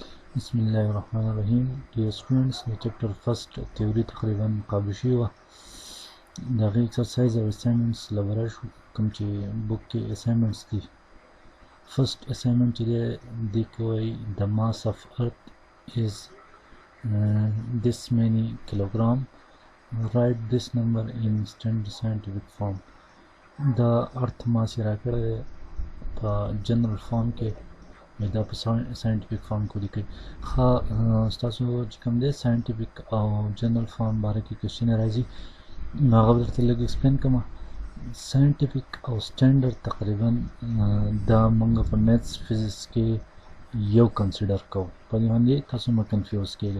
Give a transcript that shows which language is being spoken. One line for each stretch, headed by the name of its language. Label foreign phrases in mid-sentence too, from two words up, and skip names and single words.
Arabic: Bismillahirrahmanirrahim.
English: Dear students, the chapter first theory
Pashto: تقریبا قابل شوی وه د هغې exercise او assignments له ورا شو کوم چې بوک کې assignments دي.
English: First assignment
Pashto: چې دی کې وایي
English: the mass of earth is this many kilogram. Write this number in standard scientific form. the earth mass
Pashto: یې راکړی دی په
English: general form
Pashto: کې دا په
English: scientific form
Pashto: کې لیکي. ښه ستاسو چې کوم دی ساينټیفیک او جنرال فارم باره کې کوېسچن راځي نو هغه به درته لږ ایکسپلین کوم. ساينټیفیک او سټینډرډ تقریبا دا موږ په
English: maths physics
Pashto: کې یو کنسیډر کوو، په دې باندې تاسو مه کنفیوز کېږئ.